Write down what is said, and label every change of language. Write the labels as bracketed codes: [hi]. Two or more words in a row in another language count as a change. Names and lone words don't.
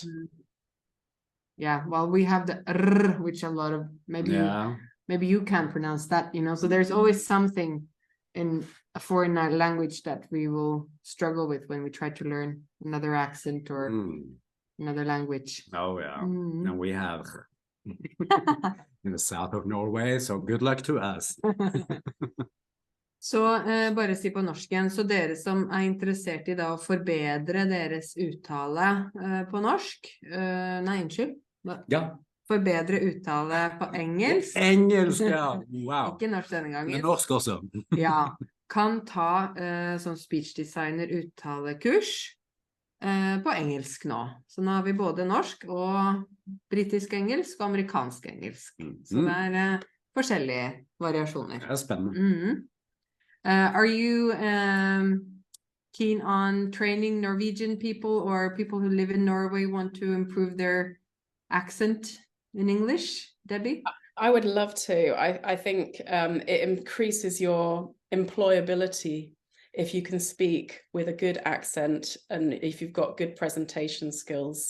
[en] Yeah, well, we have the R, which a lot of maybe you can pronounce that, so there's always something in a foreign language that we will struggle with when we try to learn another accent or another language. Oh yeah. And we have in the south of Norway, so good luck to us. [no] Så bare si på norsk igjen, så dere som er interessert i da å forbedre deres uttale på norsk, nei, unnskyld. Ja. Forbedre uttale på engelsk. Engelsk, ja. Wow. Ikke norsk denne gangen. Men norsk også. Ja, kan ta sånn speech designer uttalekurs på engelsk nå. Så nå har vi både norsk og britisk engelsk og amerikansk engelsk. Så det er forskjellige variasjoner. Det er spennende. [en] Are you keen on training Norwegian people, or people who live in Norway want to improve their accent in English, Debbie? I would love to. I think it increases your employability if you can speak with a good accent and if you've got good presentation skills.